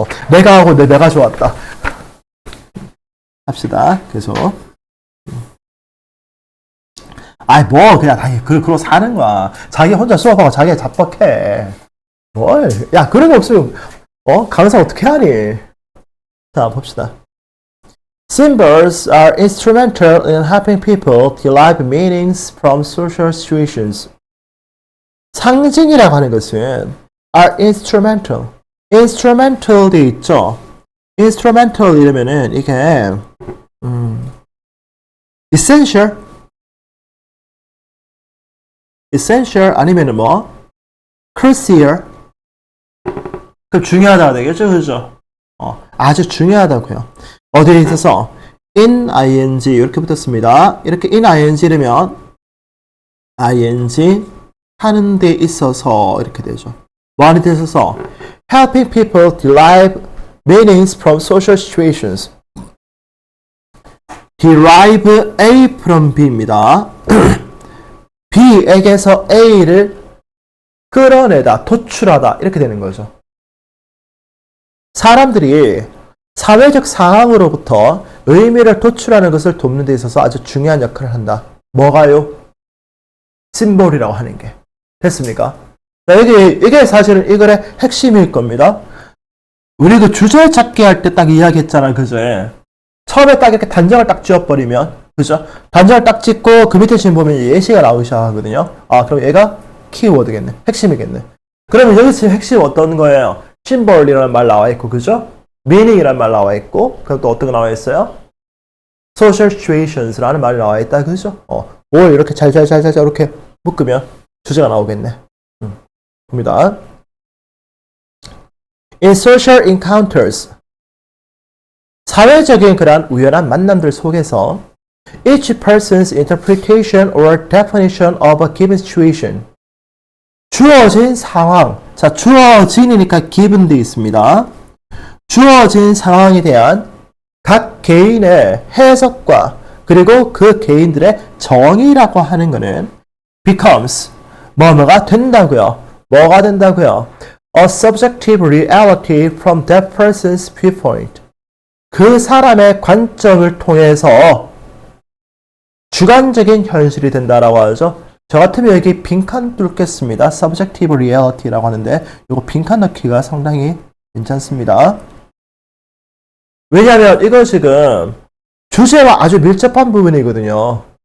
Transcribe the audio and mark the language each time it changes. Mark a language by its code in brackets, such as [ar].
[ko] 내가 하고 내가 좋았다. 합시다. 계속. 그냥 그러고 사는 거야. 자기 혼자 수업하고 자기가 잡박해. 뭘? 야, 그런 거 없으면, 강사 어떻게 하니? 자, 봅시다. [en] Symbols are instrumental in helping people derive meanings from social situations. [ko] 상징이라고 하는 것은 [en] are instrumental. [ko] instrumental 돼 있죠. instrumental 이러면은 이게 essential 아니면은 뭐 crucial 그 중요하다 되겠죠, 그죠? 아주 중요하다고요. 어디에 있어서 in ing 이렇게 붙었습니다. 이렇게 in ing 이러면 ing 하는 데 있어서 이렇게 되죠. 뭐 하는 데 있어서 [en] helping people derive meanings from social situations. derive A from B입니다. [ko] B에게서 A를 끌어내다, 도출하다 이렇게 되는 거죠. 사람들이 사회적 상황으로부터 의미를 도출하는 것을 돕는 데 있어서 아주 중요한 역할을 한다. 뭐가요? 심볼이라고 하는 게. 됐습니까? 자, 이게 사실은 이 글의 핵심일 겁니다. 우리 그 주제 찾기 할 때 딱 이야기했잖아, 그죠? 처음에 딱 이렇게 단정을 딱 지어버리면, 그죠? 단정을 딱 찍고 그 밑에 지금 보면 예시가 나오기 시작하거든요. 그럼 얘가 키워드겠네. 핵심이겠네. 그러면 여기 지금 핵심 어떤 거예요? 심볼이라는 말 나와 있고, 그죠? meaning이라는 말 나와 있고, 그럼 또 어떤 거 나와 있어요? [en] social situations [ko] 라는 말이 나와 있다, 그죠? 뭘 이렇게 잘 이렇게 묶으면 주제가 나오겠네. 봅니다. [en] In social encounters, [ko] 사회적인 그러한 우연한 만남들 속에서 [en] each person's interpretation or definition of a given situation, [ko] 주어진 상황, 자 주어진이니까 given도 있습니다. 주어진 상황에 대한 각 개인의 해석과 그리고 그 개인들의 정의라고 하는 것은 becomes 뭐가 된다고요. 뭐가 된다고요? [en] A subjective reality from that person's viewpoint. [ko] 그 사람의 관점을 통해서 주관적인 현실이 된다라고 하죠. 저 같으면 여기 빈칸 뚫겠습니다. [en] subjective reality [ko] 라고 하는데 이거 빈칸 넣기가 상당히 괜찮습니다. 왜냐하면 이거 지금 주제와 아주 밀접한 부분이거든요.